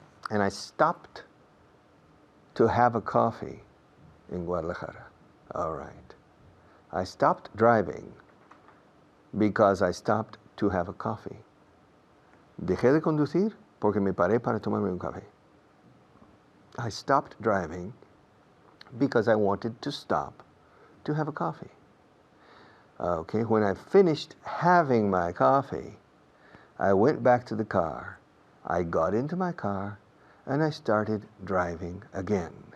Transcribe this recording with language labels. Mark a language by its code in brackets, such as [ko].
[en] And I stopped to have a coffee in Guadalajara. All right. I stopped driving because I stopped to have a coffee. [es] Dejé de conducir porque me paré para tomarme un café. [en] I stopped driving because I wanted to stop to have a coffee. Okay, when I finished having my coffee, I went back to the car. I got into my car and I started driving again.